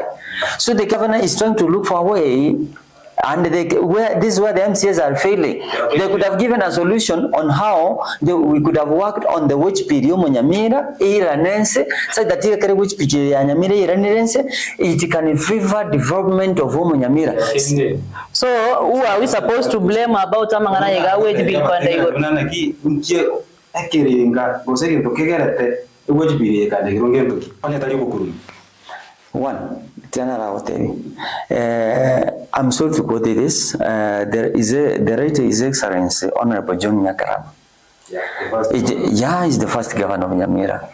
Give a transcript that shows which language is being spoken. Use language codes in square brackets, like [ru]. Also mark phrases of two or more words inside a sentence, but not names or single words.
[en] So the governor is trying to look for a way, and this is where the MCAs are failing. They could have given a solution on how we could have worked on the wage bill of Nyamira, so that the wage bill of Nyamira, it can favor development of Nyamira. So who are we supposed to blame about amangana wage bill [guz] kwanda igoro? [en] One, I'm sorry to quote this. The right His Excellency Honorable John Nyamwaro. He's the first governor of Nyamira.